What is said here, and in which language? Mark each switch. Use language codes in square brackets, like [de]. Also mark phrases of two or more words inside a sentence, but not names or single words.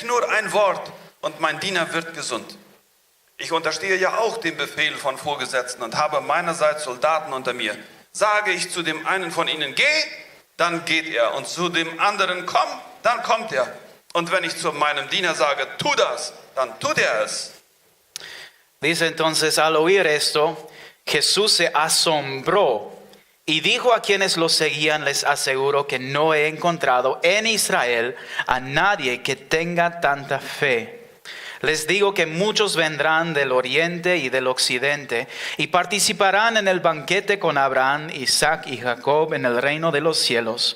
[de] Sprich nur ein Wort und mein Diener wird gesund. Ich unterstehe ja auch dem Befehl von Vorgesetzten und habe meinerseits Soldaten unter mir. Sage ich zu dem einen von ihnen, geh, dann geht er. Und zu dem anderen, komm, dann kommt er. Und wenn ich zu meinem Diener sage, tu das, dann tut er es. [es] Dice entonces, al oír esto, Jesús se asombró y dijo a quienes lo seguían, les aseguro que no he encontrado en Israel a nadie que tenga tanta fe. Les digo que muchos vendrán del oriente y del occidente y participarán en el banquete con Abraham, Isaac y Jacob en el reino de los cielos.